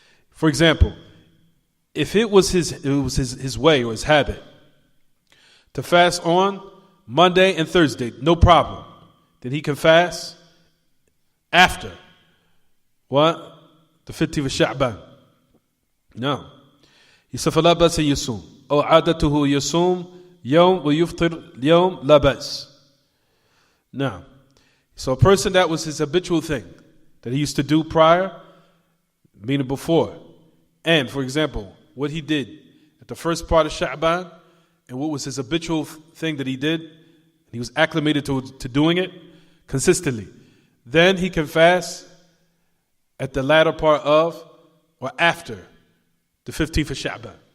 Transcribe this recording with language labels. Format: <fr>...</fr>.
<en>For example, if it was his way or his habit to fast on Monday and Thursday, no problem. Then he can fast after what? The 15th of Sha'ban. No. He said,</en> <ar>فَلَا بَأْسَ يَصُومُ أو عادته يصوم يوم ويفطر يوم لا بأس.</ar> <en>Now, so a person that was his habitual thing that he used to do prior, meaning before, and for example, what he did at the first part of Sha'ban, and what was his habitual thing that he did, and he was acclimated to doing it consistently, then he can fast at the latter part of or after the 15th of Sha'ban.</en>